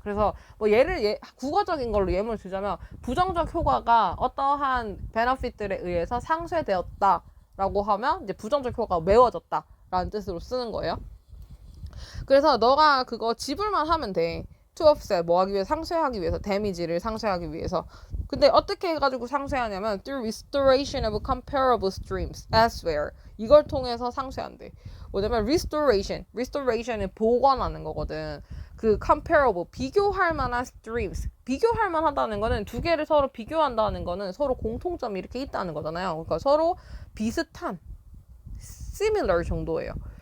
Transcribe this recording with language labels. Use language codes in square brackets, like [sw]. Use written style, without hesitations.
[ko] 그래서 뭐 국어적인 걸로 예문을 주자면 부정적 효과가 어떠한 베너핏들에 의해서 상쇄되었다라고 하면 이제 부정적 효과가 메워졌다라는 뜻으로 쓰는 거예요. 그래서 너가 그거 지불만 하면 돼. [en] to offset [ko] 뭐 하기 위해서 상쇄하기 위해서 데미지를 상쇄하기 위해서. 근데 어떻게 해가지고 상쇄하냐면 [en] through restoration of comparable streams elsewhere. [ko] 이걸 통해서 상쇄한대. 뭐냐면 restoration은 복원하는 거거든. 그 comparable 비교할 만한 streams. 비교할 만하다는 거는 두 개를 서로 비교한다는 거는 서로 공통점이 이렇게 있다는 거잖아요. 그러니까 서로 비슷한 similar 정도예요.